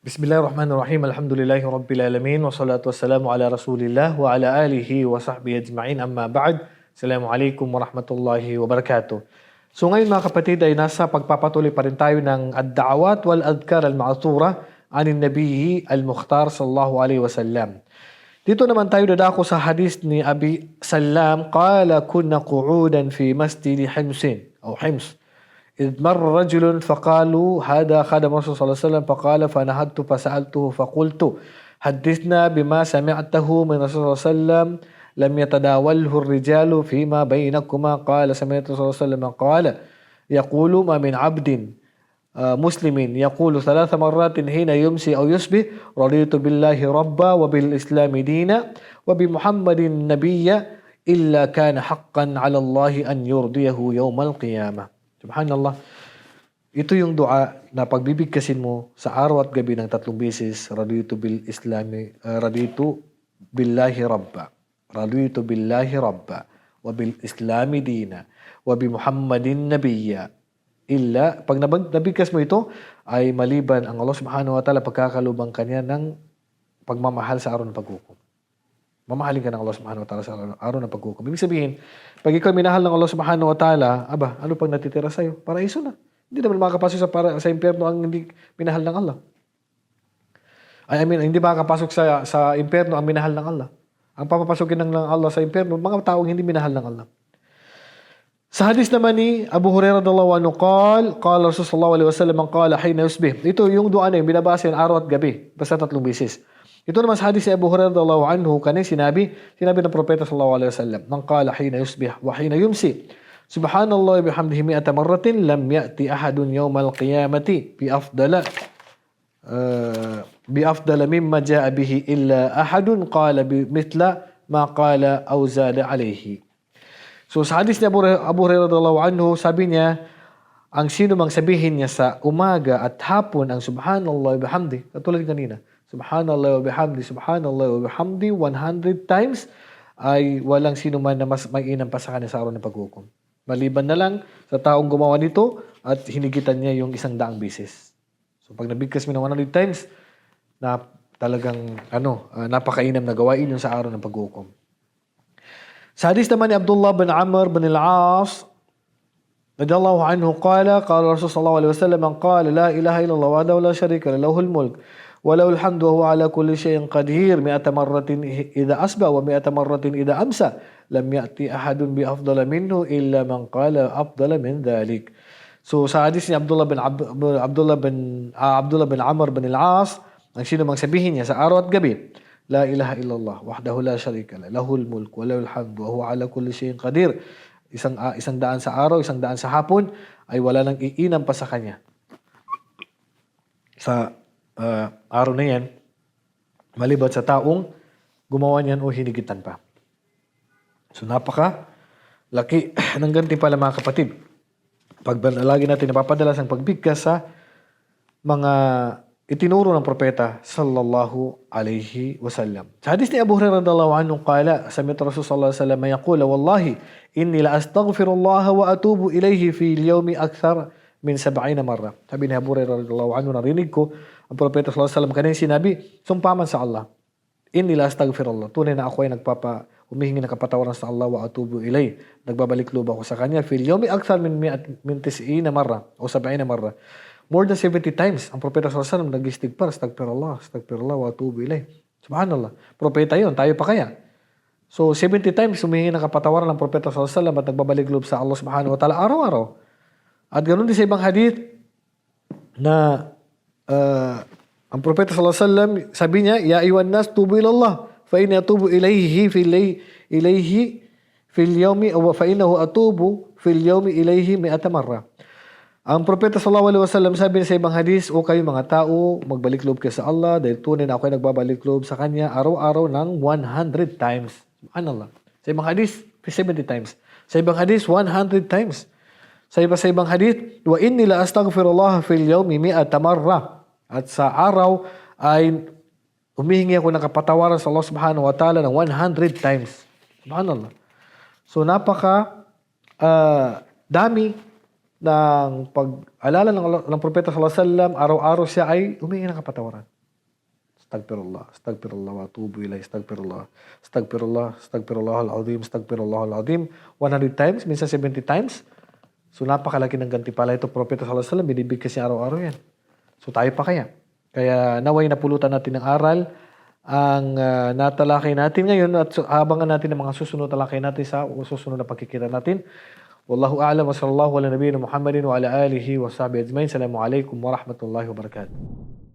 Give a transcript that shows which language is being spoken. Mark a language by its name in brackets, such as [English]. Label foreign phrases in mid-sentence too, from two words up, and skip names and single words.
[Arabic] بسم الله الرحمن الرحيم. الحمد لله رب العالمين والصلاة والسلام على رسول الله وعلى آله وصحبه أجمعين. أما بعد. السلام عليكم ورحمة الله وبركاته. [Filipino] So ngayon mga kapatid ay nasa pagpapatuloy pa rin tayo ng [Arabic] الدعوات والأذكار المأثورة عن النبي المختار صلى الله عليه وسلم. [Filipino] Dito naman tayo dadako sa hadis ni Abi Salam, [Arabic] قال كنا قعودا في مسجد حمص [Filipino] o Hims. [Arabic] إذ مر رجل فقالوا هذا خادم الرسول صلى الله عليه وسلم فقال فنهضت فسألته فقلت حدثنا بما سمعته من الرسول صلى الله عليه وسلم لم يتداوله الرجال فيما بينكما قال سمعت الرسول صلى الله عليه وسلم قال يقول ما من عبد مسلم يقول 3 مرات حين يمسي أو يصبح رضيت بالله ربا وبالإسلام دينا وبمحمد نبيا إلا كان حقا على الله أن يرضيه يوم القيامة. [Filipino] Subhanallah. Ito yung dua na pagbibigkasin mo sa araw at gabi ng 3 beses. [Arabic] رضيت بالله ربا. رضيت بالله ربا. وبالإسلام دينا. وبمحمد نبيا. Illa, [Filipino] pag nabigkas mo ito, ay maliban ang Allah [Arabic] سبحانه وتعالى [Filipino] pagkakalubang kanya ng pagmamahal sa araw ng paghukom. Mamahalin ka ng Allah [Arabic] سبحانه وتعالى [Filipino] sa araw ng paghukom. Ibig sabihin, pag ikaw minahal ng Allah [Arabic] سبحانه وتعالى, [Filipino] ano pang natitira sa'yo? Paraiso na. Hindi naman makakapasok sa impyerno ang hindi minahal ng Allah. Hindi makakapasok sa impyerno ang minahal ng Allah. Ang papapasukin ng Allah sa impyerno, mga taong hindi minahal ng Allah. Sa hadis naman ni [Arabic] Abu Hurairah رضي الله عنه، قال رسول الله صلى الله عليه وسلم قال حين يصبح. [Filipino] Ito yung dua na yung binabasa araw at gabi, basta 3 beses. Ito naman sa hadis ni Abu Hurairah [Arabic] رضي الله عنه, [Filipino] kanina sinabi ng propeta [Arabic] صلى الله عليه وسلم، من قال حين يصبح وحين يمسي سبحان الله وبحمده 100 مرة لم يأت أحد يوم القيامة بأفضل مما جاء به إلا أحد قال بمثل ما قال أو زاد عليه. [Filipino] So sa hadis ni Abu Hurairah [Arabic] رضي الله عنه, [Filipino] sabi niya, ang sino mang sabihin niya sa umaga at hapon ang [Arabic] سبحان الله وبحمده, [Filipino] katulad kanina, [Arabic] سبحان الله وبحمده [Filipino] 100 times, ay walang sino man na mas mainam pa sa kanya sa araw ng paghukom. Maliban na lang sa taong gumawa nito at hinigitan niya yung 100 beses. So pag nabigkas mo ng 100 times, na talagang napakainam na gawain yung sa araw ng paghukom. Sa hadis naman ni [Arabic] Abdullah bin Amr bin al-As رضي الله عنه، قال رسول صلى الله عليه وسلم، قال لا إله إلا الله وحده لا شريك له، له الملك وله الحمد وهو على كل شيء قدير 100 مرة إذا أصبح و100 مرة إذا أمسى لم يأت أحد بأفضل منه إلا من قال أفضل من ذلك. [Filipino] So sa hadis ni Abdullah bin Amr bin al-As, ang sino mang sabihin niya sa araw at gabi, [Arabic] لا إله إلا الله وحده لا شريك له، له الملك وله الحمد وهو على كل شيء قدير, [Filipino] 100 sa araw, 100 sa hapon, ay wala nang iinam pa sa kanya sa araw na yan, maliban sa taong gumawa niyan o hinigitan pa. So napaka laki ng gantimpala mga kapatid. Pag lagi natin napapadalas ang pagbigkas sa mga itinuro ng propeta [Arabic] صلى الله عليه وسلم. [Filipino] Sa hadis ni [Arabic] Abu Hurairah رضي الله عنه، قال سمعت رسول صلى الله عليه وسلم يقول والله إني لأستغفر الله وأتوب إليه في اليوم أكثر من 70 مرة. [Filipino] Sabi ni Abu Hurairah [Arabic] رضي الله عنه, [Filipino] narinig ko ang propeta [Arabic] صلى الله عليه وسلم [Filipino] kanina sinabi, sumpaman sa Allah, [Arabic] إني لأستغفر الله, [Filipino] tunay na ako ay humihingi ng kapatawaran sa Allah, [Arabic] وأتوب إليه, [Filipino] nagbabalik loob ako sa kanya, [Arabic] في اليوم أكثر من 90 مرة o 70 مرة. [English] More than 70 times [Filipino] ang propeta [Arabic] صلى الله عليه وسلم nag-istighfar, أستغفر الله وأتوب إليه. سبحان الله. [Filipino] Propeta 'yon, tayo pa kaya? So 70 times humihingi ng kapatawaran ng propeta [Arabic] صلى الله عليه وسلم [Filipino] at nagbabalik loob sa Allah [Arabic] سبحانه وتعالى [Filipino] araw-araw. At ganoon din sa ibang hadith na ang propeta [Arabic] صلى الله عليه وسلم, [Filipino] sabi niya, [Arabic] يا أيها الناس توبوا إلى الله فإني أتوب إليه في اليوم أو فإنه أتوب في اليوم إليه 100 مرة. [Filipino] Ang propeta [Arabic] صلى الله عليه وسلم [Filipino] sabi sa ibang hadis, o kayo mga tao, magbalik loob kayo sa Allah dahil tunay na ako ay nagbabalik loob sa kanya araw-araw ng 100 times. Subhanallah. Sa ibang hadis, 70 times. Sa ibang hadis, 100 times. Sa ibang hadith, [Arabic] وإني لأستغفر الله في اليوم 100 مرة. [Filipino] At sa araw ay humihingi ako ng kapatawaran sa Allah [Arabic] سبحانه وتعالى [Filipino] ng 100 times. Subhanallah. So napaka dami ng pag-alala ng propeta [Arabic] صلى الله عليه وسلم, [Filipino] araw-araw siya ay humihingi ng kapatawaran. [Arabic] أستغفر الله، أستغفر الله وأتوب إليه، أستغفر الله، أستغفر الله، أستغفر الله العظيم، أستغفر الله العظيم. [Filipino] 100 times, minsan 70 times. So napakalaki ng gantimpala ito. Propeta [Arabic] صلى الله عليه وسلم, [Filipino] binibig kasi araw-araw yan. So tayo pa kaya? Kaya naway napulutan natin ng aral ang natalakay natin ngayon at abangan natin ang mga susunod talakay natin sa susunod na pagkikita natin. [Arabic] والله أعلم وصلى الله على نبينا محمد وعلى آله وصحبه أجمعين. السلام عليكم ورحمة الله وبركاته.